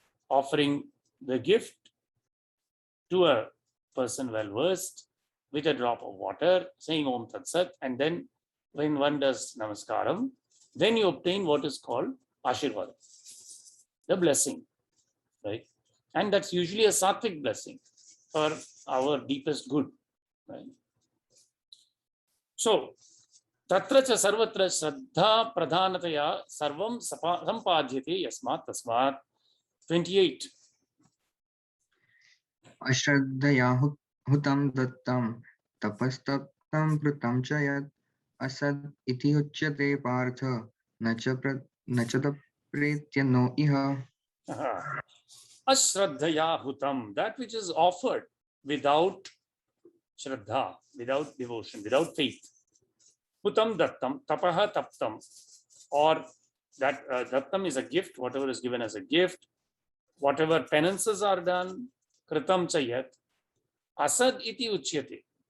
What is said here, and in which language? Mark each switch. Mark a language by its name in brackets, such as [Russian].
[English] Offering the gift to a person well versed with a drop of water, saying Om Tat Sat, and then when one does Namaskaram, then you obtain what is called Ashirvad, the blessing, right? And that's usually a sattvic blessing for our deepest good, right? [Sanskrit] So, तत्र च सर्वत्र श्रद्धा प्रधानतया सर्वं सम्पाद्यते यस्मात् तस्मात्. 28. अश्रद्धया हुतं दत्तं तपस्तप्तं कृतं च यत् असद् इति उच्यते पार्थ न च तत्प्रेत्य नो इह. Ashraddhaya hutam, [English] that which is offered without shraddha, without devotion, without faith. [Sanskrit] Hutam dattam, tapaha taptam, [English] or that [Sanskrit] dattam [English] is a gift, whatever is given as a gift, whatever penances are done, [Sanskrit] kritam chayat, asad iti uchyate.